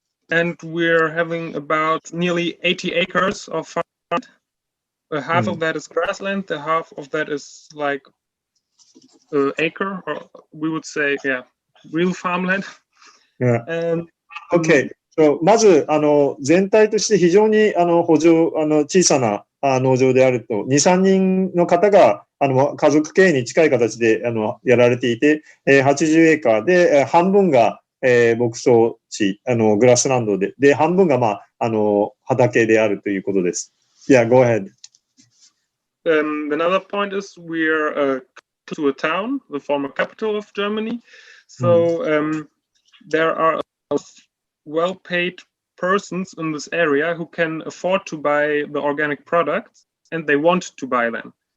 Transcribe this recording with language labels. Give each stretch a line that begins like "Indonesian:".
English: And we're having about nearly 80 acres of farmland. Half of that is grassland, the half of that is like acre, or we would say, real farmland. Yeah. Okay.
Japanese: So, まず、全体として非常に、小さな農場であると、2、3人の方が、家族経営に近い形で、やられていて、80エーカーで、半分が、牧草地、グラスランドで、半分が、畑であるということです。
English: Yeah, go ahead. Another point is we're to a town, the former capital of Germany. So there are well-paid persons in this area who can afford to buy the organic products, and they want to buy them.